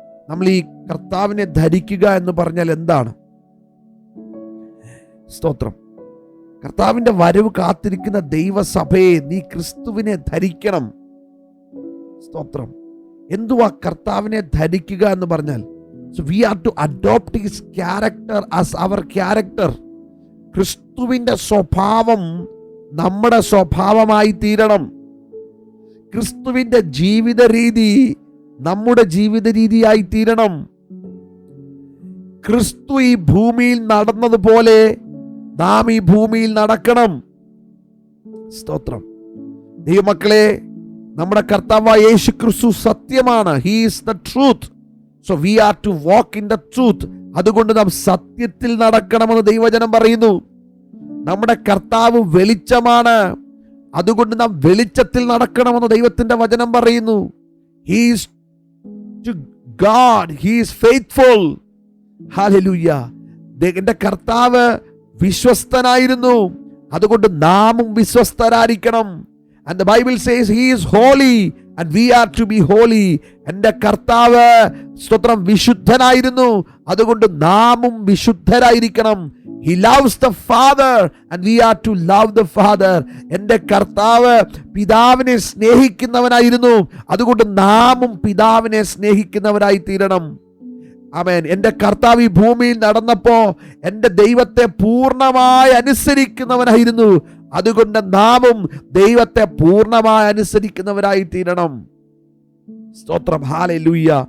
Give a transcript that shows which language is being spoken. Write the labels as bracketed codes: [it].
[ml] നമ്മൾ ഈ കർത്താവിനെ ധരിക്കുക എന്ന് പറഞ്ഞാൽ എന്താണ്? സ്തോത്രം. കർത്താവിന്റെ വരവ് കാത്തിരിക്കുന്ന ദൈവസഭയെ നീ ക്രിസ്തുവിനെ ധരിക്കണം. സ്തോത്രം. എന്തുവാ കർത്താവിനെ ധരിക്കുക എന്ന് പറഞ്ഞാൽ? [en] we are to adopt his character as our character. [ml] ക്രിസ്തുവിന്റെ സ്വഭാവം നമ്മുടെ സ്വഭാവമായി തീരണം. ക്രിസ്തുവിന്റെ ജീവിത രീതി നമ്മുടെ ജീവിത രീതിയായി തീരണം. ക്രിസ്തു ഈ ഭൂമിയിൽ നടന്നതുപോലെ നാം ഈ ഭൂമിയിൽ നടക്കണം. സ്തോത്രം. ദൈവമക്കളെ, നമ്മുടെ കർത്താവായ യേശു ക്രിസ്തു സത്യമാണ്. [en] He is the truth. So we are to walk in the truth. [ml] അതുകൊണ്ട് നാം സത്യത്തിൽ നടക്കണമെന്ന് ദൈവവചനം പറയുന്നു. നമ്മുടെ കർത്താവ് വെളിച്ചമാണ്. അതുകൊണ്ട് നാം വെളിച്ചത്തിൽ നടക്കണമെന്ന് ദൈവത്തിന്റെ വചനം പറയുന്നു. [en] He is to God, he is faithful. Hallelujah. [ml] എന്റെ കർത്താവ് വിശ്വസ്തനായിരുന്നു. അതുകൊണ്ട് നാമും വിശ്വസ്തരായിരിക്കണം. [en] And the Bible says he is holy and we are to be holy. [ml] എൻ്റെ കർത്താവ് സ്തോത്രം വിശുദ്ധനായിരുന്നു. അതുകൊണ്ട് നാമും വിശുദ്ധരായിരിക്കണം. [en] He loves the Father and we are to love the Father. [ml] എൻ്റെ കർത്താവ് പിതാവിനെ സ്നേഹിക്കുന്നവനായിരുന്നു. അതുകൊണ്ട് നാമും പിതാവിനെ സ്നേഹിക്കുന്നവരായി തീരണം. ആമേൻ. എൻ്റെ കർത്താവ് ഈ ഭൂമിയിൽ നടന്നപ്പോ എൻ്റെ ദൈവത്തെ പൂർണ്ണമായി അനുസരിക്കുന്നവനായിരുന്നു. അതുകൊണ്ട് നാമും ദൈവത്തെ പൂർണ്ണമായി അനുസരിക്കുന്നവരായി തീരണം. സ്തോത്രം. ഹല്ലേലൂയ.